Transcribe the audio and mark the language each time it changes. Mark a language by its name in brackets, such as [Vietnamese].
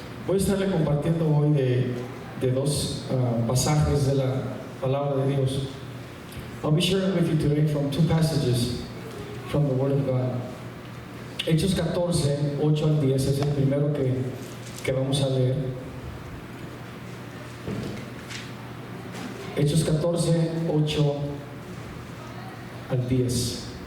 [Spanish] Voy a estarle compartiendo hoy de dos pasajes de la palabra de Dios. [English] I'll be sharing with you today from two passages from the Word of God. [Spanish] Hechos 14, 8 al 10 es el primero que vamos a leer. Hechos 14, 8 al 10.